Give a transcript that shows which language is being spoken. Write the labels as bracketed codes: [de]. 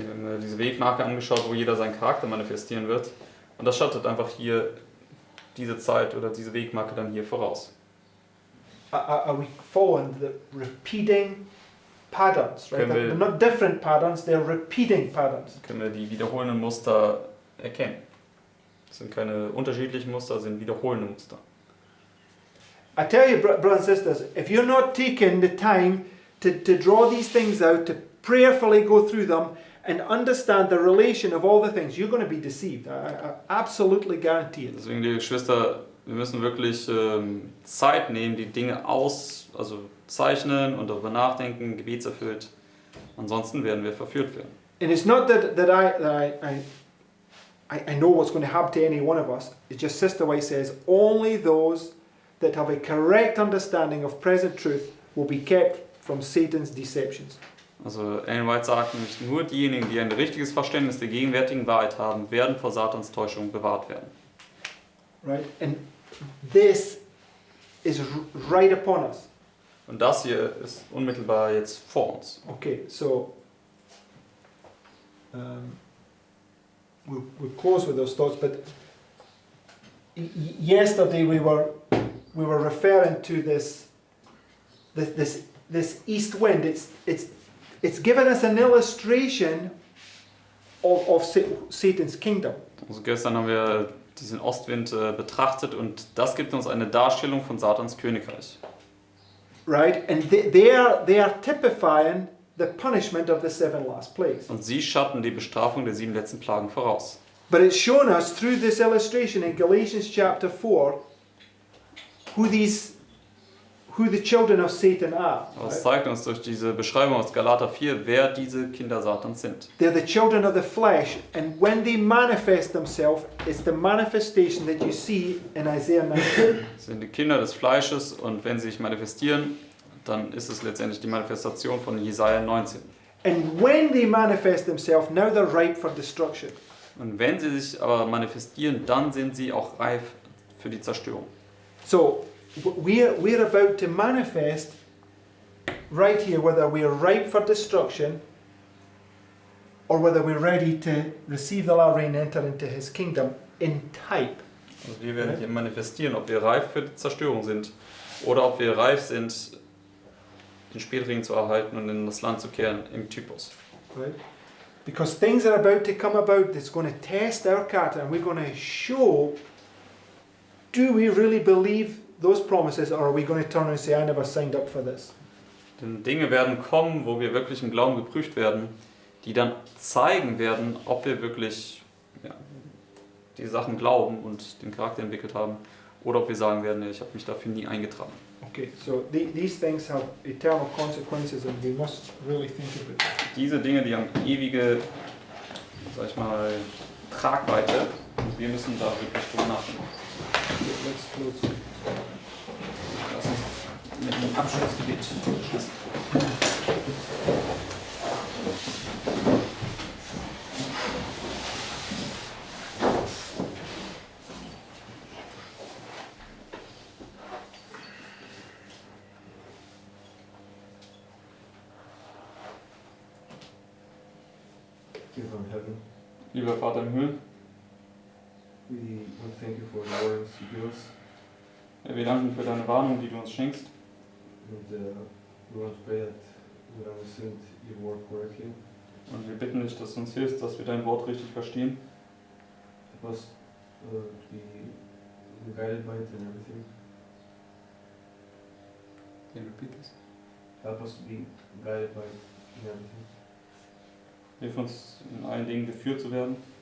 [de] Wir haben diese Wegmarke angeschaut, wo jeder seinen Charakter manifestieren wird. Und das schattet einfach hier diese Zeit oder diese Wegmarke dann hier voraus. [en] Are we following the repeating patterns? Right? [de] Können wir- [en] They're not different patterns, they're repeating patterns. [de] Können wir die wiederholenden Muster erkennen. Das sind keine unterschiedlichen Muster, das sind wiederholende Muster. [en] I tell you, brothers and sisters, if you're not taking the time to draw these things out, to prayerfully go through them and understand the relation of all the things, you're going to be deceived. I absolutely guarantee it. [de] Deswegen, liebe Geschwister, wir müssen wirklich Zeit nehmen, die Dinge also zeichnen und darüber nachdenken, gebetserfüllt. Ansonsten werden wir verführt werden. [en] And it's not that I know what's going to happen to any one of us. It's just Sister White says, only those that have a correct understanding of present truth will be kept from Satan's deceptions. [de] Also Ellen White sagt nämlich, nur diejenigen, die ein richtiges Verständnis der gegenwärtigen Wahrheit haben, werden vor Satans Täuschung bewahrt werden. [en] Right? And this is right upon us. [de] Und das hier ist unmittelbar jetzt vor uns. [en] Okay, so we'll close with those thoughts, but yesterday we were referring to this east wind. It's given us an illustration of Satan's kingdom. [de] Also gestern haben wir diesen Ostwind betrachtet und das gibt uns eine Darstellung von Satans Königreich. [en] Right, and they are typifying the punishment of the 7 last plagues. [de] Und sie schatten die Bestrafung der 7 letzten Plagen voraus. [en] But it's shown us through this illustration in Galatians chapter 4 who the children of Satan are. [de] Aber es [en] Right? [de] zeigt uns durch diese Beschreibung aus Galater 4, wer diese Kinder Satans sind. [en] They're the children of the flesh, and when they manifest themselves, it's the manifestation that you see in Isaiah 19. [de] Das sind die Kinder des Fleisches und wenn sie sich manifestieren, dann ist es letztendlich die Manifestation von Jesaja 19. [en] And when they manifest themselves, now they're ripe for destruction. [de] Und wenn sie sich aber manifestieren, dann sind sie auch reif für die Zerstörung. [en] So we're about to manifest right here whether we're ripe for destruction or whether we're ready to receive the law and enter into his kingdom in type. [de] Also wir werden hier manifestieren, ob wir reif für die Zerstörung sind oder ob wir reif sind, den Spätring zu erhalten und in das Land zu kehren im Typus. [en] Right? Because things are about to come about that's going to test our character, and we're going to show, do we really believe those promises, or are we going to turn and say, I never signed up for this? [de] Denn Dinge werden kommen, wo wir wirklich im Glauben geprüft werden, die dann zeigen werden, ob wir wirklich die Sachen glauben und den Charakter entwickelt haben, oder ob wir sagen werden, ich habe mich dafür nie eingetragen. [en] Okay, so these things have eternal consequences, and we must really think of it. [de] Diese Dinge, die haben ewige, sag ich mal, Tragweite und wir müssen da wirklich drüber nachdenken. [en] Okay, let's close. [de] Lass uns mit einem Abschlussgebet schließen. [en] Dear from heaven, [de] Lieber Vater im Himmel, [en] we want to thank you for the warnings you give us, [de] wir danken für deine Warnung, die du uns schenkst. [en] and we want to pray that we understand your word correctly. [de] Und wir bitten dich, dass du uns hilfst, dass wir dein Wort richtig verstehen. [en] Help us to be guided by it and everything. Can you repeat this? Help us to be guided by it in everything. [de] Hilf uns, in allen Dingen geführt zu werden.